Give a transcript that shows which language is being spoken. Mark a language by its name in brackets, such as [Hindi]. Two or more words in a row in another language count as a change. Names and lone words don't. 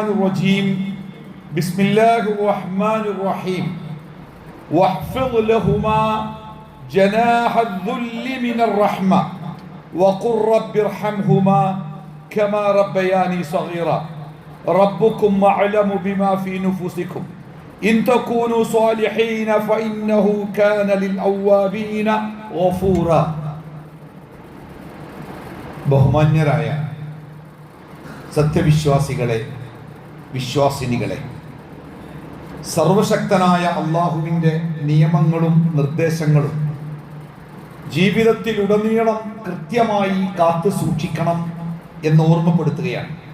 [Arabic] الرجيم بسم الله الرحمن الرحيم واحفظ لهما جناح الذل من الرحمة وقل رب ارحمهما كما ربياني صغيرا ربكم أعلم بما في نفوسكم إن تكونوا صالحين فإنه كان للأوابين غفورا [Malayalam] ബഹുമാന്യരായ സത്യവിശ്വാസികളെ, വിശ്വാസിനികളെ, സർവശക്തനായ അള്ളാഹുവിൻ്റെ നിയമങ്ങളും നിർദ്ദേശങ്ങളും ജീവിതത്തിലുടനീളം കൃത്യമായി കാത്തു സൂക്ഷിക്കണം എന്ന് ഓർമ്മപ്പെടുത്തുകയാണ്.